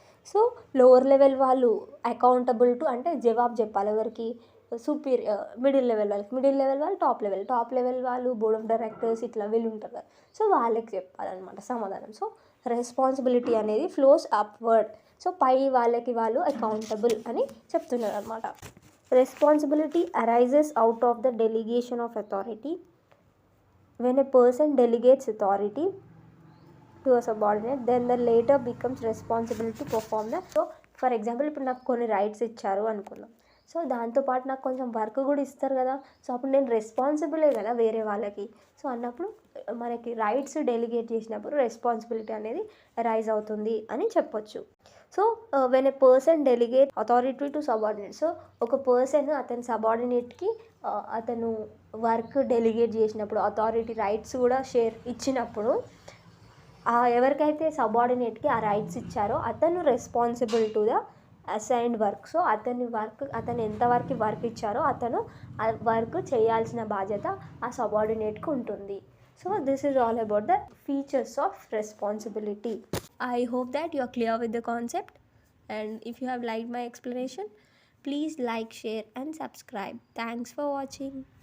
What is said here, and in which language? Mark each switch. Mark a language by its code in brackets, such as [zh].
[te] So lower level వాళ్ళు accountable to అంటే జవాబు చెప్పాలి ఎవరికి, మిడిల్ లెవెల్ వాళ్ళకి, మిడిల్ లెవెల్ వాళ్ళు టాప్ లెవెల్ వాళ్ళు బోర్డ్ ఆఫ్ డైరెక్టర్స్ ఇట్లా వీళ్ళు ఉంటారు కదా, సో వాళ్ళకి చెప్పాలన్నమాట సమాధానం. సో రెస్పాన్సిబిలిటీ అనేది [en] Flows upward. [te] సో పై వాళ్ళకి వాళ్ళు అకౌంటబుల్ అని చెప్తున్నారు అనమాట. [en] Responsibility arises out of the delegation of authority. When a person delegates authority to a subordinate, then the later becomes responsible to perform the. [te] So for example ఇప్పుడు నాకు కొన్ని rights ఇచ్చారు అనుకుందాం, సో దాంతోపాటు నాకు కొంచెం వర్క్ కూడా ఇస్తారు కదా, సో అప్పుడు నేను రెస్పాన్సిబులే కదా వేరే వాళ్ళకి. సో అన్నప్పుడు మనకి రైట్స్ డెలిగేట్ చేసినప్పుడు రెస్పాన్సిబిలిటీ అనేది రైజ్ అవుతుంది అని చెప్పొచ్చు. [en] So when a person delegate authority to subordinate. [te] So ఒక పర్సన్ అతని సబార్డినేట్కి అతను వర్క్ డెలిగేట్ చేసినప్పుడు, అథారిటీ రైట్స్ కూడా షేర్ ఇచ్చినప్పుడు, ఎవరికైతే సబార్డినేట్కి ఆ రైట్స్ ఇచ్చారో అతను [en] Responsible to the assigned work. [te] So అతను ఎంతవరకు వర్క్ ఇచ్చారో అతను ఆ వర్క్ చేయాల్సిన బాధ్యత ఆ సబార్డినేట్కి ఉంటుంది. [en] So this is all about the features of responsibility. I hope that you are clear with the concept, and if you have liked my explanation, please like, share and subscribe. Thanks for watching.